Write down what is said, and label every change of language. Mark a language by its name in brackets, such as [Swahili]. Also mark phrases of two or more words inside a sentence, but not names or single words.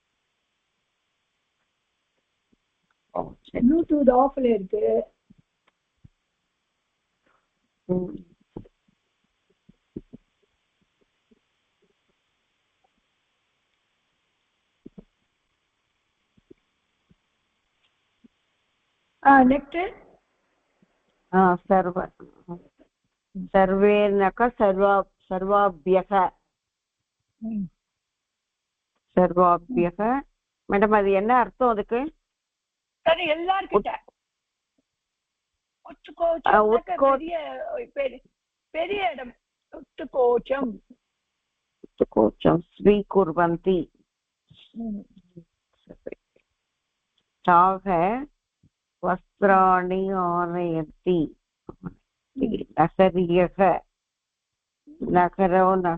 [Tamil] ப்ளூடூத் ஆஃப்ல இருக்கு நெக்ஸ்ட் [Sanskrit] सर्वेनक सर्वाभ्यः [Tamil] மேடம் அது என்ன அர்த்தம் அதுக்கு சரி எல்லார்கிட்ட பெரிய இடம் [Sanskrit] उत्कोचं स्वीकुर्वन्ति ताः वस्त्राणि आनयन्ति नगरीयः नगरीयः